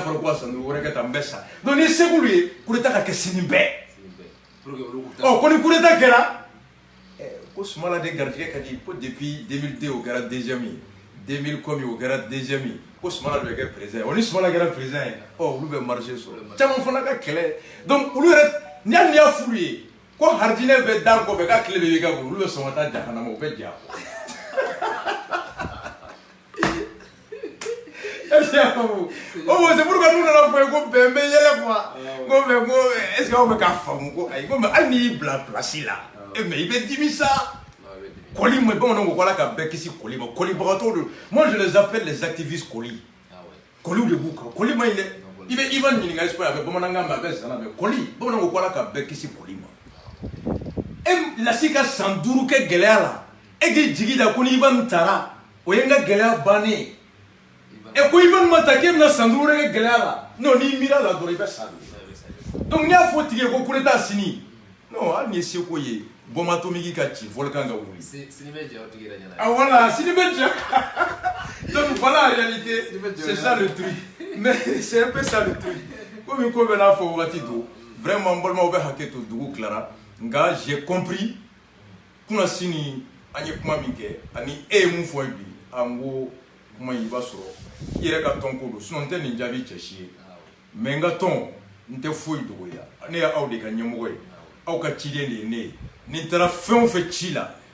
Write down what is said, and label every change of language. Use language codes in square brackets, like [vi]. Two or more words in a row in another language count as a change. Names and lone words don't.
[bm] fɔra ko ka san 5 wɛrɛ kɛ tan n bɛ sa donc ni se b'olu ye [fr] coup d'état [bm] ka kɛ sini bɛɛ ko ni [fr] coup d'état [bm] kɛra ko Sumala de garijɛgɛ ka di ko depuis 2002 o kɛra deuxième ye 2000 comme o kɛra deuxième ye ko Sumala de bɛ kɛ président o ni Sumala kɛra président ye olu bɛ marché sɔrɔ caman fana ka kɛlɛ donc olu yɛrɛ ni hali n'i y'a f'u ye ko haridinɛ bɛ dan kɔfɛ k'a tile bɛ ka bolo olu bɛ sɔn ka taa jahanama u bɛ ja [fr] c'est pourquoi nous n'avons pas [bm] ko bɛn bɛ yɛlɛ quoi ko [fr] mais ko est-ce que [bm] aw bɛ k'a faamu ko ayi ko mais hali n'i y'i bila place la mais il bɛ dimi sa Koli mais bon on voit ka bɛɛ kisi Koli ma Kolibagatɔw de [fr] moi je les appelle les activistes [bm] Koli Koli de b'u kan Koli ma ɲi dɛ i bɛ Ivan ɲininka Espagne a bɛ bamanankan mɛn a bɛ zana mɛn Koli bamananw ko ala ka bɛɛ kisi Koli ma e lasi ka san 5 kɛ gɛlɛya la e k'i jigi da ko ni Ivan taara o ye n ka gɛlɛya bannen ye e ko Ivan ma ta k'e bɛna san 5 wɛrɛ kɛ gɛlɛya la non n'i miira la dɔrɔn i bɛ sa donc n'i y'a fɔ tigi ye ko [fr] coup d'état [bm] sini non hali ni ye seko ye [fr] bombe atomique [bm] ka ci volcan ka wuli sini bɛ jɛ o tigi yɛrɛ ɲɛna [fr] ah voilà [bm] sini bɛ jɛ [fr] donc voilà en réalité c'est ça le truc [bm] mais c'est un peu ça le truc comme ko bɛ n'a fɔ wagati do vraiment n balimaw bɛ hakɛ to dugu tilara nka [fr] j'ai compris [bm] kuna sini an ye kuma min kɛ ani e ye mun fɔ bi an ko kuma in i b'a sɔrɔ i yɛrɛ ka tɔn ko don sinon n tɛ nin jaabi cɛ si ye mais n ka tɔn n tɛ foyi dogoya ne ye aw de ka ɲɛmɔgɔ ye aw ka ciden de ye ne ye ni n taara fɛn o fɛn ci la fɛn